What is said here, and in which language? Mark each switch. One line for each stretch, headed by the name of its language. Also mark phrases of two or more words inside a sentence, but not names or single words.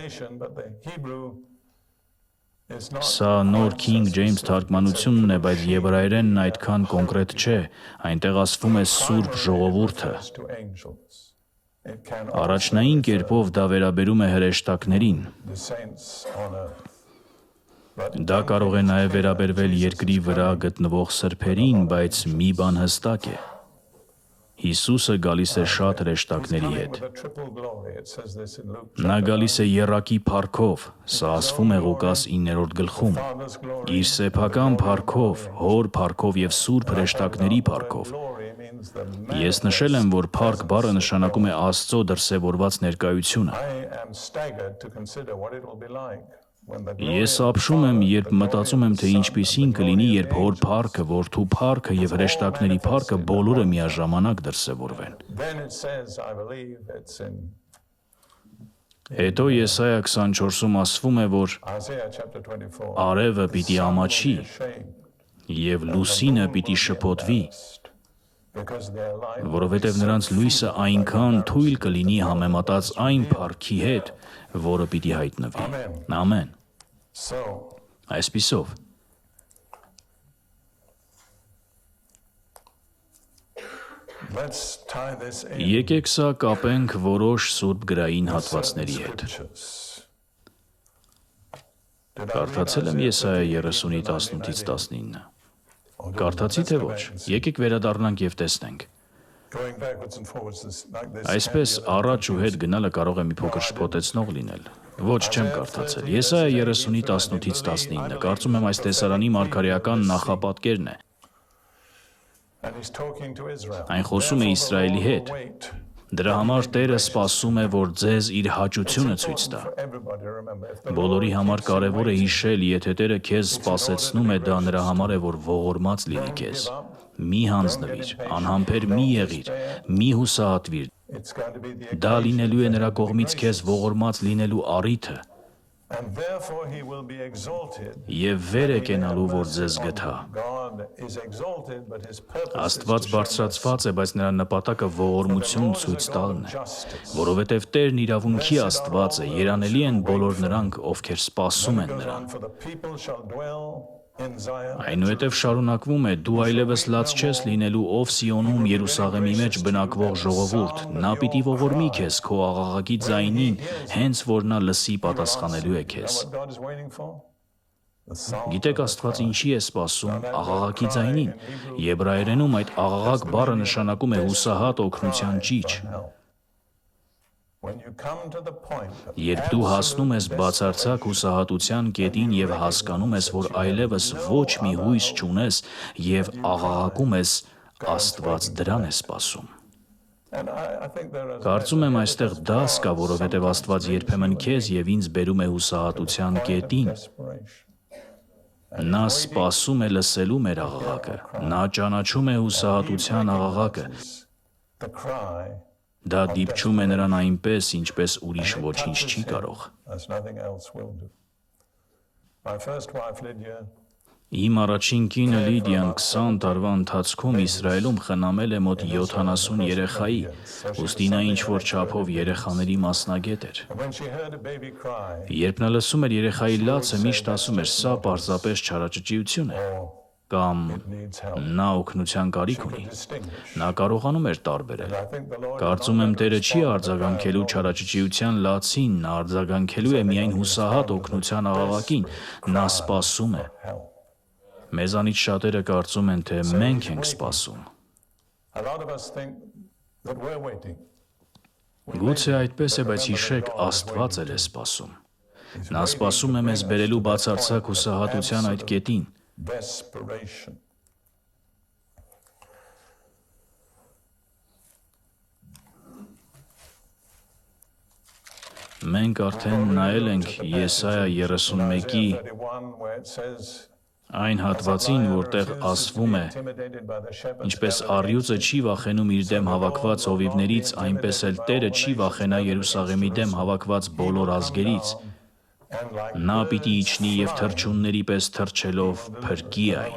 Armenian: Սա նոր King James թարգմանությունն է, բայց եբրայերենն այդքան կոնկրետ չէ, այնտեղ ասվում է Սուրբ ժողովուրդը։ Առաջնային կերպով դա վերաբերում է հրեշտակներին։ Դա կարող է նաև վերաբերվել երկրի վրա գտնվող սրբերին, բայց մի բան հստակ է։ Հիսուսը գալիս է շատ հրեշտակների հետ։
English: with a triple glory. It says this in Luke.
Armenian: Նա գալիս է եռակի փառքով, սա ասվում է Ղուկաս 9-րդ գլխում։
English: Father's glory.
Armenian: Իր սեփական փառքով, հոր փառքով եւ սուրբ հրեշտակների փառքով։
English: Glory means the
Armenian: Ես նշել եմ, որ փառք բառը նշանակում է Աստծո դրսևորված ներկայությունը։
English: I am staggered to consider what it will be like when the
Armenian: Ես ապշում եմ, երբ մտածում եմ, թե ինչպիսին կլինի, երբ հոր փառքը, որդու փառքը եւ հրեշտակների փառքը բոլորը միաժամանակ դրսևորվեն։
English: Then it says, I believe it's in
Armenian: Հետո Եսայա 24-ում ասվում է, որ
English: Isaiah chapter 24.
Armenian: արևը պիտի ամաչի
English: Shame,
Armenian: եւ լուսինը պիտի շփոթվի,
English: because their light.
Armenian: որովհետեւ նրանց լույսը այնքան թույլ կլինի համեմատած այն փառքի հետ, որը պիտի հայտնվի։ Ամեն։
English: So
Armenian: Այսպիսով
English: let's tie this in.
Armenian: եկեք սա կապենք որոշ սուրբ գրային հատվածների հետ։
English: Scriptures. Did I read
Armenian: Կարդացել եմ Isaiah Եսայա 30-ից 19։ Կարդացի թե ոչ։ Եկեք վերադառնանք եւ տեսնենք։
English: Going backwards and forwards like this.
Armenian: Այսպես առաջ ու հետ գնալը կարող է մի փոքր շփոթեցնող լինել։ Ոչ, չեմ կարդացել։ Եսայա 30-ից 19։ Կարծում եմ այս տեսարանի մարգարեական նախապատկերն է։
English: And he's talking to Israel.
Armenian: Այն խոսում է Իսրայելի հետ։
English: Wait.
Armenian: Դրա համար Տերը սպասում է, որ ձեզ իր հաճությունը ցույց տա։
English: For everybody to remember. If the
Armenian: Բոլորի համար կարևոր է հիշել, եթե Տերը քեզ սպասեցնում է, դա նրա համար է, որ ողորմած լինի քեզ։ Մի հանձնվիր, անհամբեր մի եղիր, մի հուսահատվիր։
English: it's going to be the
Armenian: Դա լինելու է նրա կողմից քեզ ողորմած լինելու առիթը
English: and therefore he will be exalted.
Armenian: եւ վեր է կենալու, որ ձեզ գթա։
English: God is exalted, but his purpose
Armenian: Աստված
English: is to show us
Armenian: բարձրացված է, բայց նրա նպատակը ողորմություն ցույց տալն է,
English: justice.
Armenian: որովհետեւ Տերն իրավունքի Աստված է, երանելի են բոլոր նրանք, ովքեր սպասում են նրան։
English: For the people shall dwell in Zion.
Armenian: Այնուհետև շարունակվում է. դու այլևս լաց չես լինելու, ով Սիոնում Երուսաղեմի մեջ բնակվող ժողովուրդ, նա պիտի ողորմի քեզ քո աղաղակի ձայնին, հենց որ նա լսի պատասխանելու է քեզ։
English: What God is waiting for? The song.
Armenian: Գիտեք Աստված ինչի է սպասում աղաղակի ձայնին։ Եբրայերենում այդ աղաղակ բառը նշանակում է հուսահատ օգնության ճիչ։
English: When you come to the point of
Armenian: Երբ դու հասնում ես բացարձակ հուսահատության կետին եւ հասկանում ես, որ այլևս ոչ մի հույս չունես եւ աղաղակում ես, Աստված դրան է սպասում։
English: and I think there is
Armenian: Կարծում եմ այստեղ դաս կա, որովհետև Աստված երբեմն քեզ եւ ինձ բերում է հուսահատության կետին։
English: desperation.
Armenian: Նա սպասում է լսելու մեր աղաղակը։ Նա ճանաչում է հուսահատության աղաղակը։
English: The cry
Armenian: Դա դիպչում է նրան այնպես, ինչպես ուրիշ ոչինչ չի կարող։
English: as nothing else will do. My first wife Lydia
Armenian: Իմ առաջին կինը Լիդիան 20 տարվա ընթացքում Իսրայելում խնամել է մոտ 70 երեխայի, ուստի նա ինչ-որ չափով երեխաների մասնագետ էր։
English: when she heard a baby cry
Armenian: Երբ նա լսում էր երեխայի լացը, միշտ ասում էր, սա պարզապես չարաճճիություն է, կամ
English: needs help
Armenian: նա օգնության կարիք ունի։
English: distinguish.
Armenian: Նա կարողանում էր տարբերել։
English: I think the Lord
Armenian: Կարծում եմ Տերը չի արձագանքելու չարաճճիության լացին, նա արձագանքելու է միայն հուսահատ օգնության աղաղակին։ Նա սպասում է։
English: help.
Armenian: Մեզանից շատերը կարծում են, թե մենք ենք սպասում։
English: A lot of us think that we're waiting.
Armenian: Գուցե այդպես է, բայց հիշեք, Աստված էլ է սպասում։ Նա սպասում է մեզ բերելու բացարձակ հուսահատության այդ կետին։
English: Desperation.
Armenian: Մենք արդեն նայել ենք Եսայա 31-ի
English: 31 where it says
Armenian: այն հատվածին, որտեղ ասվում է.
English: intimidated by the shepherd
Armenian: Ինչպես առյուծը չի վախենում իր դեմ հավաքված հովիվներից, այնպես էլ Տերը չի վախենա Երուսաղեմի դեմ հավաքված բոլոր ազգերից։
English: and like
Armenian: Նա պիտի իջնի եւ թռչունների պես թռչելով փրկի այն։